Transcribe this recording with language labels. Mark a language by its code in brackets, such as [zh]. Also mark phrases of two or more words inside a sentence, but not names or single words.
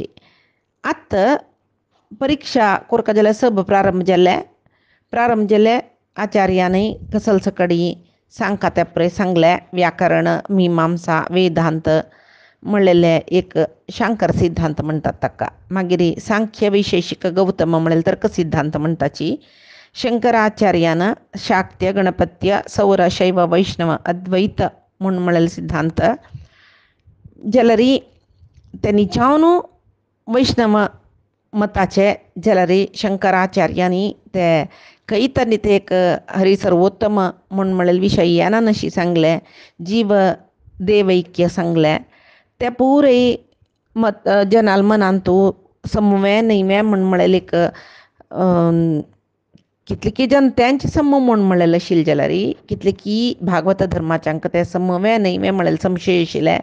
[kok] आत परिक्षा कोरका जाल्यार सब प्रारंभ जाले. आचार्यानय कसल सकडी सांगता ते पळय सांगलें व्याकरण मिमांसा वेदांत म्हणलेले एक शांकर सिद्धांत म्हणटात ताका. मागीर सांख्य वैशेशिक गौतम म्हणलेले तर्क सिद्धांत म्हणटाची. शंकराचार्यान शाक्य गणपत्य सौर शैव वैष्णव अद्वैत म्हूण म्हणलेले सिद्धांत जाल्यार त्यांनी जावन वैष्णव मताचे जाल्यार शंकराचार्यांनी ते खंय तरी ते एक हरिसर्वोत्तम म्हूण म्हणलेले विशय येना अशी सांगले. जीव देवैक्य सांगलें ते पुराय जनाल मनांत समवें न्हयवें म्हूण म्हणलेले एक कितलेकी जन तेंचे सम म्हूण म्हणलेले आशिल्ले जाल्यार कितलेकी भागवत धर्माच्यांक ते समवें न्हयवें म्हणलेले संशय आशिल्ले.